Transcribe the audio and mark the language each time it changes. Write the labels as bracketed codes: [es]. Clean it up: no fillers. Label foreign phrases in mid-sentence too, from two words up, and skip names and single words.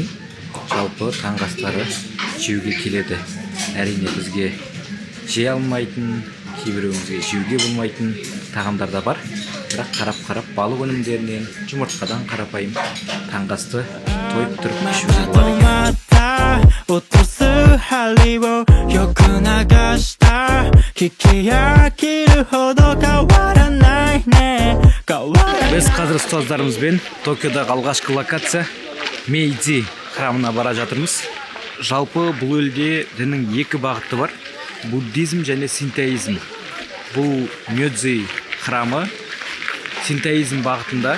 [kk] Жалпы таңғы астары жеуге келеді. Әрине бізге жей алмайтын, кейбіреуімізге жеуге болмайтын тағамдар да бар. Бірақ қарап-қарап балық өнімдерінен, жұмыртқадан қарапайым таңғы асты тойып тұрып ішуге болады екен. [ja] 落とす針をよく流した聞き飽きるほど変わらないね [kk] Біз қазір ұстаздарымызбен Токиодағы алғашқы локация Мейдзи храмына бара жатырмыз. Жалпы бұл елде діннің 2 бағыты бар. Буддизм және синтоизм. Бұл Мёдзи храмы синтоизм бағытында.